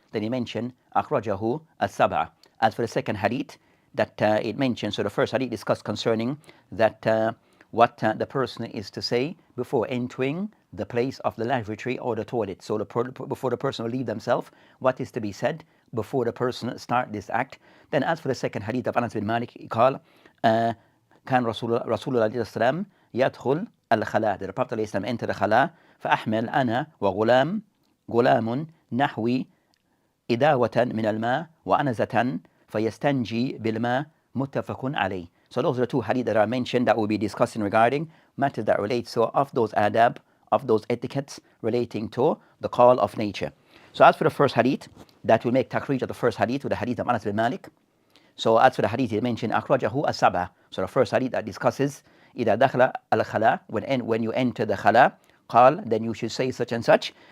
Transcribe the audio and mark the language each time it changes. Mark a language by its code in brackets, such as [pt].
[en] Then he mentioned أخرجه As-Sab'a. As for the second hadith that it mentions, so the first hadith discussed concerning that what the person is to say before entering the place of the lavatory or the toilet. So before the person will leave themselves, what is to be said before the person start this act. Then as for the second hadith of Anas bin Malik, he called كان رسول الله عليه السلام يدخل الخلاء. [ar] The Prophet عليه السلام entered the khala فأحمل أنا غلام نحوي إداوة من الماء وأنزة فيستنجي بالماء متفق عليه. [en] So those are the two hadith that are mentioned that we'll be discussing regarding matters that relate to of those adab, of those etiquettes relating to the call of nature. So as for the first hadith, that will make takrij of the first hadith with the hadith of Anas bin Malik. So as for the hadith, he mentioned أخرجه As-Sab'a. So the first hadith that discusses إذا دخل الخلاء, when you enter the khala, قال, then you should say such and such.